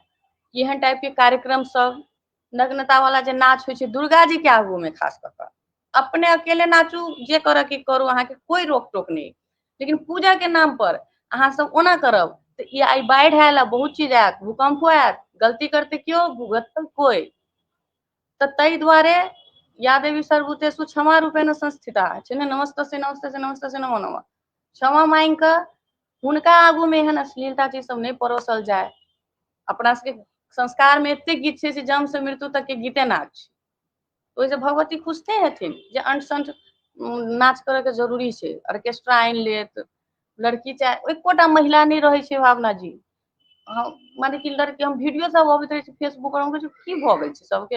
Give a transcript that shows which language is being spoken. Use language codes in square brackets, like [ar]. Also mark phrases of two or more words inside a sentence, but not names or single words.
[mai] एहन टाइप के कार्यक्रम सब, नग्नता वाला जे नाच होइ छै दुर्गा जी के आगू में, खास कऽ कऽ अपने अकेले नाचू, जे करऽ के करू, अहाँके कोई रोक टोक नहीं। लेकिन पूजा के नाम पर अहाँ सब ओना करब तऽ ई आई बाढ़ि आयल, बहुत चीज आयत, भूकंपो आयत, गलती करते क्यों, भुगततै कोई। तऽ ताहि दुआरे [sa] या देवी सर्वभूतेषु क्षमा रूपेण संस्थिता [mai] छै ने, [sa] नमस्तस्यै नमस्तस्यै नमस्तस्यै नमो नमः। [mai] क्षमा मांगि कऽ हुनका आगू में एहन अश्लीलता चीज सब नहीं परोसल जाय। अपना सबके संस्कार में एते गीत छै, जन्म से मृत्यु तक के गीते नाच छै। ओहिसे भगवती खुश नहि हेथिन जे अंट संट नाच करे के जरूरी छै, ऑर्केस्ट्रा आनि लेत। लड़की चाहे एकोटा महिला नहीं रहे छै भावना जी, माने कि लड़की, हम वीडियो सब अबैत रहे छै फेसबुक पर, की भऽ गेल छै सबके।